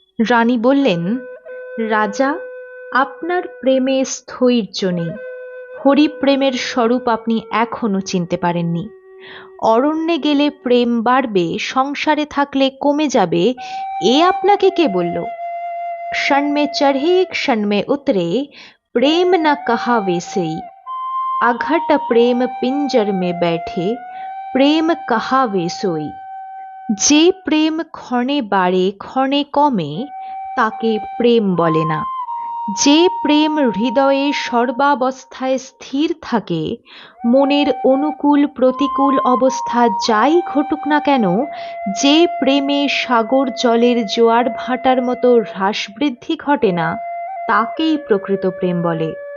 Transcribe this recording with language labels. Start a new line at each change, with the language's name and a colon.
Bangla: রানী বললেন, রাজা, আপনার প্রেমে স্থৈর্য নেই। হরিপ্রেমের স্বরূপ আপনি এখনো চিনতে পারেননি। অরণ্যে গেলে প্রেম বাড়বে, সংসারে থাকলে কমে যাবে, এ আপনাকে কে বলল?
Hindi: क्षण में चढ़े क्षण में उतरे, प्रेम न कहा वैसे। अघट प्रेम पिंजर में बैठे, प्रेम कहा वैसोई।
Bangla: যে প্রেম ক্ষণে বাড়ে ক্ষণে কমে, তাকে প্রেম বলে না। যে প্রেম হৃদয়ে সর্বাবস্থায় স্থির থাকে, মনের অনুকূল প্রতিকূল অবস্থা যাই ঘটুক না কেন, যে প্রেমে সাগর জলের জোয়ার ভাটার মতো হ্রাস বৃদ্ধি ঘটে না, তাকেই প্রকৃত প্রেম বলে।